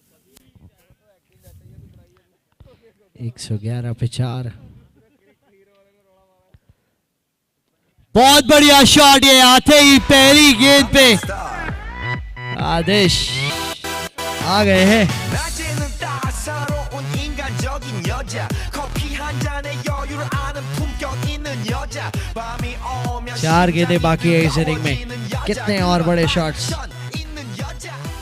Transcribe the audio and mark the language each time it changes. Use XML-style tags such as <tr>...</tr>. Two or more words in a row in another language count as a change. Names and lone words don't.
<hi>111 पे 4. बहुत बढ़िया शॉट, ये आते ही पहली गेंद पे आदेश आ गए हैं।</hi> <ko>낮에는 따사로운 인간적인 여자 커피 한 잔에 여유를 아는 품격 있는 여자 밤이 오면</ko> <hi>4 गेंदें बाकी है इस इनिंग में, कितने और बड़े शॉट्स।</hi> <ko>있는 여자</ko>